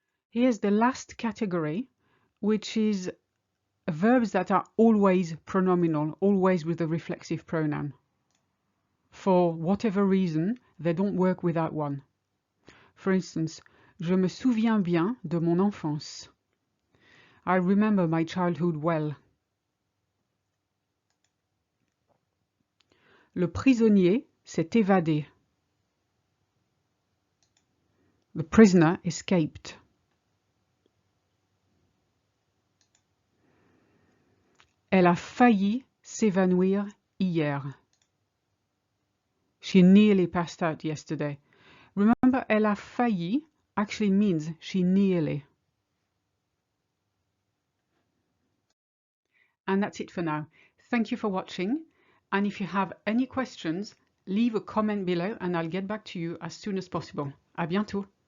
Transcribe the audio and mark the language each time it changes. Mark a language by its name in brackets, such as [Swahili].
[English] Here's the last category, which is verbs that are always pronominal, always with the reflexive pronoun. For whatever reason, they don't work without one. For instance, [French] je me souviens bien de mon enfance. [English] I remember my childhood well. [French] Le prisonnier s'est évadé. [English] The prisoner escaped. [French] Elle a failli s'évanouir hier. [English] She nearly passed out yesterday. Remember, [French] elle a failli [English] actually means she nearly. And that's it for now. Thank you for watching. And if you have any questions, leave a comment below and I'll get back to you as soon as possible. [French] À bientôt.